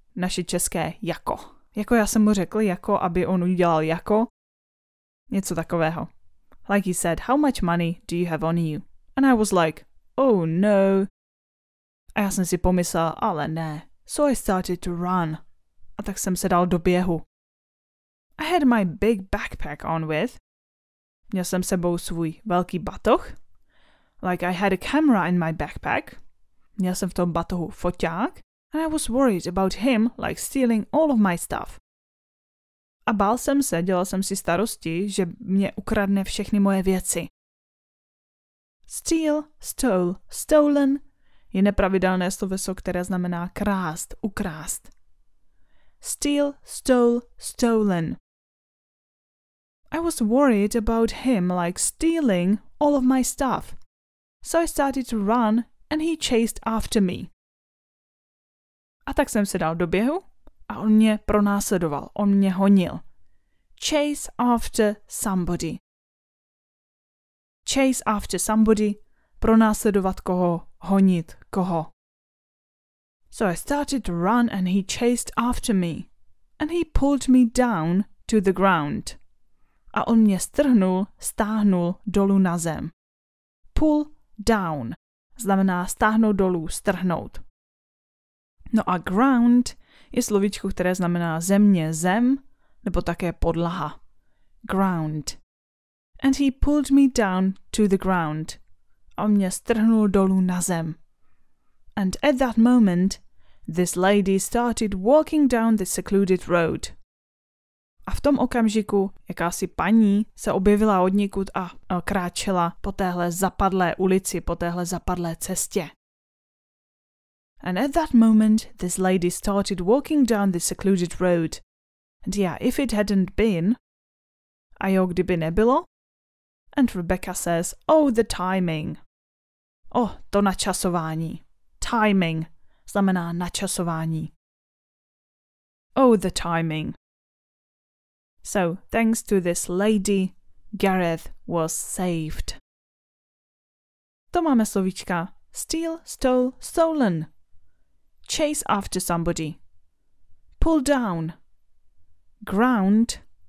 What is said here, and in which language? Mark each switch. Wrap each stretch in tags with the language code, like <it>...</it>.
<cs>Naše české jako. Jako já jsem mu řekl, jako aby on udělal jako. Něco takového.</cs> <en>Like he said, how much money do you have on you? And I was like, oh no.</en> <cs>A já jsem si pomyslel, ale ne.</cs> <en>So I started to run.</en> <cs>A tak jsem se dal do běhu.</cs> <en>I had my big backpack on with.</en> <cs>Měl jsem sebou svůj velký batoh.</cs> <en>Like I had a camera in my backpack.</en> <cs>Měl jsem v tom batohu foťák.</cs> <en>And I was worried about him like stealing all of my stuff.</en> <cs>A bál jsem se, dělal jsem si starosti, že mě ukradne všechny moje věci.</cs> <en>Steal, stole, stolen</en> <cs>je nepravidelné sloveso, které znamená krást, ukrást.</cs> <en>Steal, stole, stolen. I was worried about him like stealing all of my stuff. So I started to run and he chased after me.</en> <cs>A tak jsem se dal do běhu a on mě pronásledoval, on mě honil.</cs> <en>Chase after somebody. Chase after somebody,</en> <cs>pronásledovat koho, honit koho.</cs> <en>So I started to run and he chased after me. And he pulled me down to the ground.</en> <cs>A on mě stáhnul dolů na zem. Pull down znamená stáhnout dolů, strhnout. No a ground je slovíčko, které znamená země, zem, nebo také podlaha.</cs> <en>Ground. And he pulled me down to the ground.</en> <cs>A on mě strhnul dolů na zem.</cs> <en>And at that moment, this lady started walking down the secluded road.</en> <cs>A v tom okamžiku jakási paní se objevila odnikud a kráčela po téhle zapadlé ulici, po téhle zapadlé cestě.</cs> <en>And at that moment, this lady started walking down the secluded road. And yeah, if it hadn't been,</en> <cs>a jo, kdyby nebylo.</cs> <en>And Rebecca says, oh, the timing.</en> <cs>Oh, to načasování. Timing znamená načasování.</cs> <en>Oh, the timing. So, thanks to this lady, Gareth was saved.</en> <cs>To máme slovíčka</cs> <en>steal, stole, stolen. Chase after somebody. Pull down. Ground.</en>